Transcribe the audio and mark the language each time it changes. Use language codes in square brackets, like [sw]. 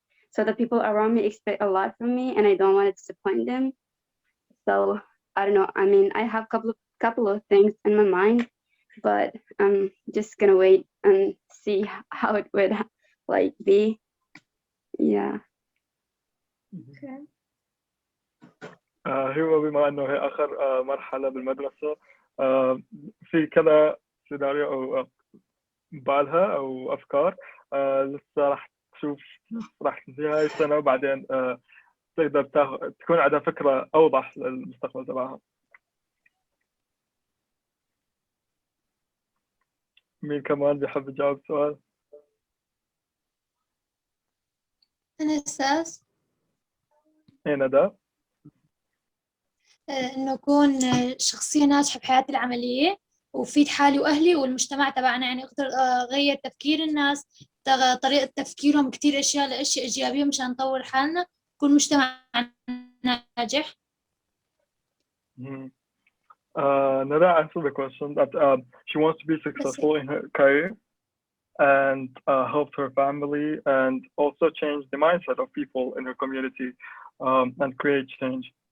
[en] So the people around me expect a lot from me, and I don't want to disappoint them. So I don't know. I mean, I have couple of things in my mind, but I'm just gonna wait and see how it would like be. Yeah. Okay. [ar] هو بما انه هي اخر مرحله بالمدرسه في كذا سيناريو او بالها او افكار لسه راح تشوف راح تنتهي هاي السنه وبعدين تقدر تكون عندها فكره اوضح للمستقبل تبعها. مين كمان بيحب يجاوب سؤال؟ أنا أساس ايه ندى؟ إنه أكون شخصية ناجحة بحياتي العملية وفيد حالي وأهلي والمجتمع تبعنا، يعني أقدر أغير تفكير الناس، طريقة تفكيرهم كتير أشياء لأشياء إيجابية مشان نطور حالنا، يكون مجتمع ناجح. [en] Nada answered the question that she wants to be successful in her career and help her family and also change the mindset of people in her community and create change.